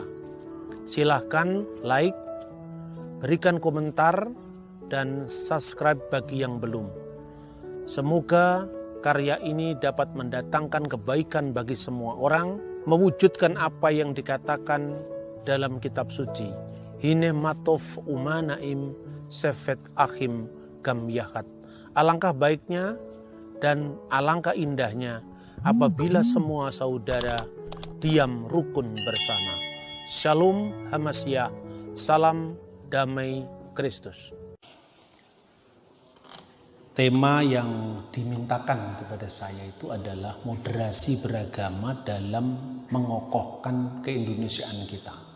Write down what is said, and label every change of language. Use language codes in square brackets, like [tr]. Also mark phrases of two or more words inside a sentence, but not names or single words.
[id] Silahkan like, berikan komentar, dan subscribe bagi yang belum. Semoga karya ini dapat mendatangkan kebaikan bagi semua orang, mewujudkan apa yang dikatakan dalam kitab suci. [he] הנה מה טוב ומה נעים שבת אחים גם יחד. [id] Alangkah baiknya dan alangkah indahnya apabila semua saudara diam rukun bersama. [he] שלום המשיח, [id] salam damai Kristus. Tema yang dimintakan kepada saya itu adalah moderasi beragama dalam mengokohkan keindonesiaan kita.